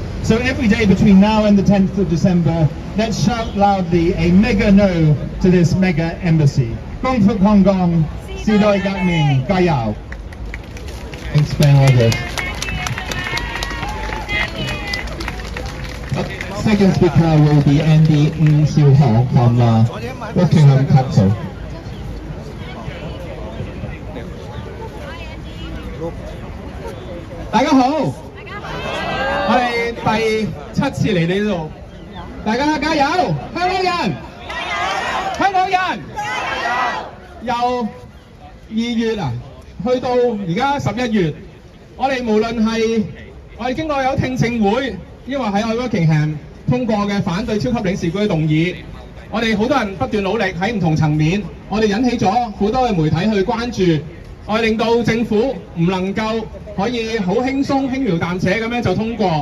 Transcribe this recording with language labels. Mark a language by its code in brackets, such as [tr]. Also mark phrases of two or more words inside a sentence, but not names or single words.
[en] So every day between now and the 10th of December, let's shout loudly a mega no to this mega embassy. [yue] 光復香港，時代革命，加油. [en] Thanks, Ben August. Second speaker will be Andy Ng Siu Hong from Buckingham Council. [yue] 大家好，我哋第7次嚟呢度，大家加油！香港人，香港人，由2月去到而家11月，我哋無論係我哋經過有聽證會，因為喺我 Buckingham 通過嘅反對超級領事館嘅動議，我哋好多人不斷努力喺唔同層面，我哋引起咗好多嘅媒體去關注，我哋令到政府唔能夠可以好輕鬆輕描淡寫咁樣就通過。